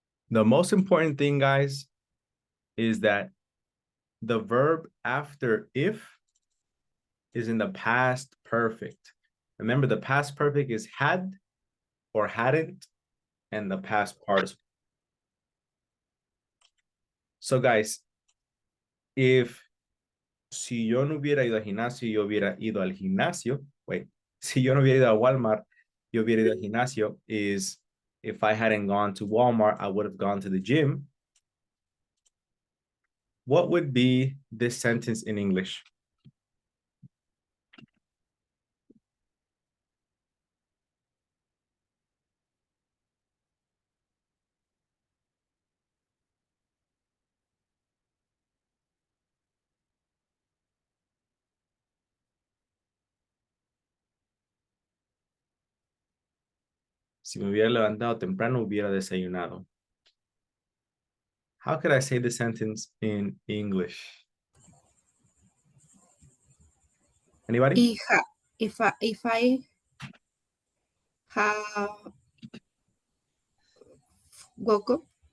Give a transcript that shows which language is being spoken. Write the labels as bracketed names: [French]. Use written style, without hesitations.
[English] The most important thing, guys, is that the verb after if is in the past perfect. Remember, the past perfect is had or hadn't, and the past participle. So guys, if [Spanish] si yo no hubiera ido al gimnasio, yo hubiera ido al gimnasio. [English] Wait, [Spanish] si yo no hubiera ido a Walmart, yo hubiera ido al gimnasio [English] is if I hadn't gone to Walmart, I would have gone to the gym. What would be this sentence in English? [Spanish] Si me hubiera levantado temprano, hubiera desayunado. [English] How could I say the sentence in English? Anybody? If I have woke up